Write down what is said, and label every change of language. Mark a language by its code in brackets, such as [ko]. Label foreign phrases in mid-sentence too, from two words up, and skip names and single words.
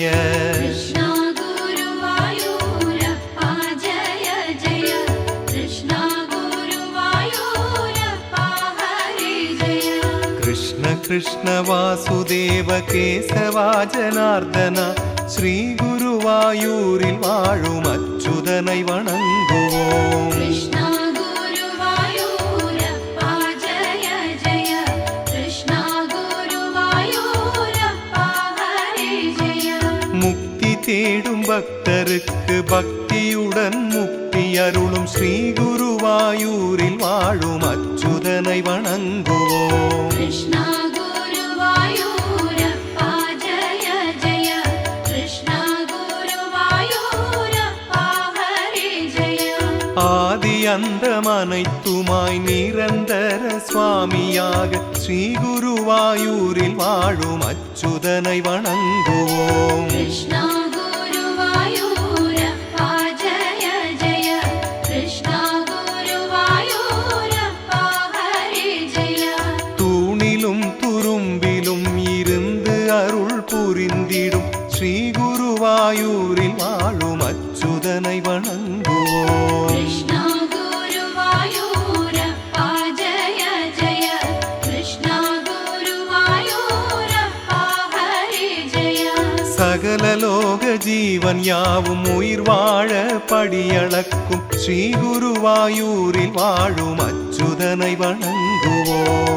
[sa] कृष्णा गुरुवायूरप्पा जय जय कृष्णा गुरुवायूरप्पा हरे जय कृष्ण कृष्ण वासुदेव केशवा जनार्दन [ta] ஸ்ரீ குருவாயூரில் வாழும் அச்சுதனை வணங்குவோம் [sa] कृष्णा गुरुवायूरप्पा जय जय कृष्णा गुरुवायूरप्पा हरे जय [ta] முக்தி தேடும் பக்தருக்கு பக்தியுடன் முக்தி அருளும் ஸ்ரீ குருவாயூரில் வாழும் அச்சுதனை வணங்குவோம் [sa] कृष्णा गुरुवायूरप्पा जय जय कृष्णा गुरुवायूरप्पा हरे जय [ta] ஆதி அந்தம் அனைத்துமாய் நிரந்தர சுவாமியாக ஸ்ரீ குருவாயூரில் வாழும் அச்சுதனை வணங்குவோம் [sa] कृष्णा गुरुवायूरप्पा जय जय कृष्णा गुरुवायूरप्पा हरे जय [ta] தூணிலும் துரும்பிலும் இருந்து அருள் புரிந்திடும் ஸ்ரீ குருவாயூரில் வாழும் அச்சுதனை வணங்குவோம் [sa] कृष्णा गुरुवायूरप्पा जय जय कृष्णा गुरुवायूरप्पा हरे जय [ta] சகல லோக ஜீவன் யாவும் உயிர் வாழ படியளக்கும் ஸ்ரீ குருவாயூரில் வாழும் அச்சுதனை வணங்குவோம்